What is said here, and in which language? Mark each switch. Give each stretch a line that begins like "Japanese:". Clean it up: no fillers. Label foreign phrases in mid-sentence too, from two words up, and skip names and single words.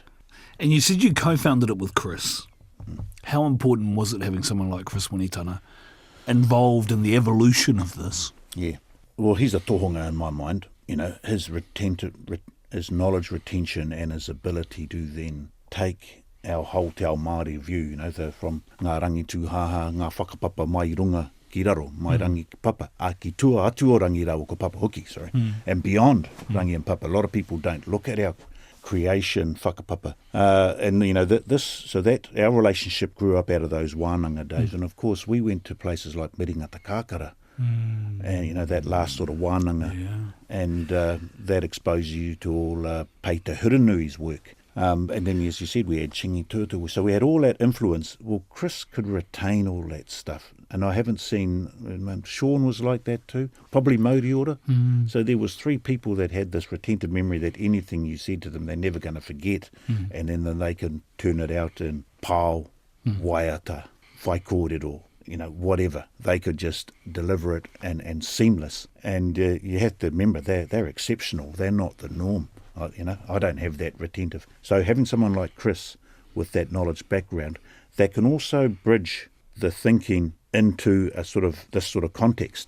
English: And you said you co-founded it with Chris. How important was it having someone like Chris Winitana involved in the evolution of this? Yeah. Well, he's a tohunga in my mind. You know, his knowledge retention and his ability to then take our whole
Māori: te ao Māori
English: view, you know, from
Māori: ngā rangi tūhaha, ngā whakapapa mai runga ki raro, mai rangi ki papa, a ki tua atu o rangi rau ko papa hoki,
English: and beyond rangi and papa. A lot of people don't look at our creation whakapapa. And, so that our relationship grew up out of those wānanga days. And, of course, we went to places like Miringata Kākara, and, that last sort of wānanga. Yeah. And that exposed you to all Peita Hurinui's work. And then, as you said, we had Chingi Tutu. So we had all that influence. Well, Chris could retain all that stuff. And I haven't seen, Sean was like that too, probably Maori order. So there was 3 people that had this retentive memory that anything you said to them, they're never going to forget. And then they can turn it out in
Māori: pao, waiata, whai kōrero,
English: whatever. They could just deliver it and seamless. And you have to remember, they're exceptional. They're not the norm. I don't have that retentive. So having someone like Chris with that knowledge background that can also bridge the thinking into this sort of context.